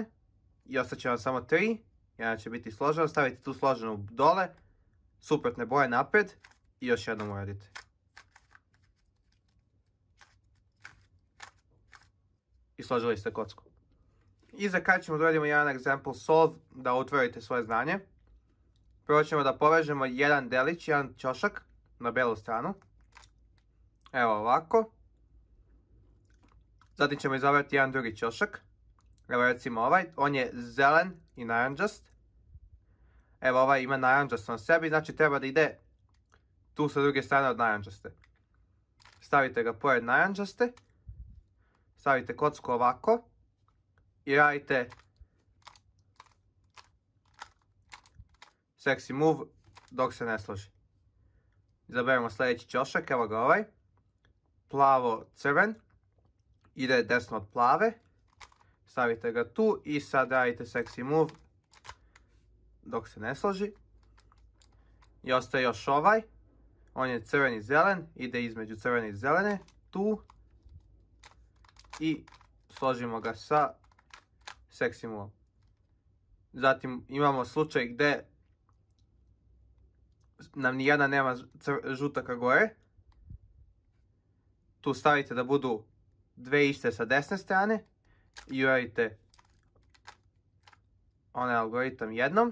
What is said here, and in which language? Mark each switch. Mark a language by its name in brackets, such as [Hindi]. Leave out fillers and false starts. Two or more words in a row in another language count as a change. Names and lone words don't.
[Serbian] I ostaće vam samo 3. Jedan će biti složeno. Stavite tu složenu dole. Suprotne boje napred. I još jednom uradite. I složili ste kocku. I za kraj ćemo da uradimo jedan [English] example solve [Serbian] da utvrdite svoje znanje. Prvo ćemo da povežemo jedan delić, jedan ćošak na belu stranu. Evo ovako. Zatim ćemo izabrati jedan drugi ćošak. Evo recimo ovaj, on je zelen i naranđast. Evo ovaj ima naranđast na sebi, znači treba da ide tu sa druge strane od naranđaste. Stavite ga pored naranđaste. Stavite kocku ovako. I radite [English] sexy move [Serbian] dok se ne složi. Izaberemo sljedeći ćošak, evo ga ovaj. Plavo crven. Ide desno od plave. Stavite ga tu i sad radite [English] sexy move [Serbian] dok se ne složi. I ostaje još ovaj. On je crven i zelen. Ide između crvene i zelene. Tu. I složimo ga sa [English] sexy move. [Serbian] Zatim imamo slučaj gdje nam nijedna nema žutaka gore. Tu stavite da budu dve iste sa desne strane. I uradite onaj algoritam jednom.